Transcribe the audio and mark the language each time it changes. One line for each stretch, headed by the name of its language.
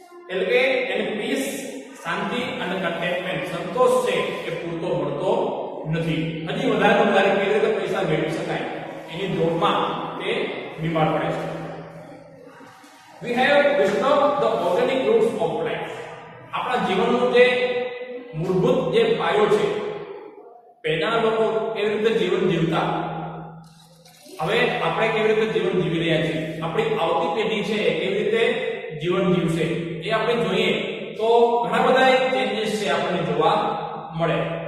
Gujarati: એટલે કે એની પીસ, શાંતિ અને કન્ટેન્ટમેન્ટ, સંતોષ છે એ પૂરતો મળતો નથી. હજી વધારે વધારે કેવી રીતે પૈસા મેળવી શકાય એની દોડમાં તે બીમાર પડે છે.
English: We have disturbed the organic roots of life.
Gujarati: આપણા જીવનનું જે મૂળભૂત જે પાયો છે, પહેલાના લોકો કેવી રીતે જીવન જીવતા, હવે આપણે કેવી રીતે જીવન જીવી રહ્યા છીએ, આપણી આવતી પેઢી છે કેવી રીતે જીવન જીવશે એ આપણે જોઈએ તો ઘણા બધા ચેન્જીસ છે આપણને જોવા મળે.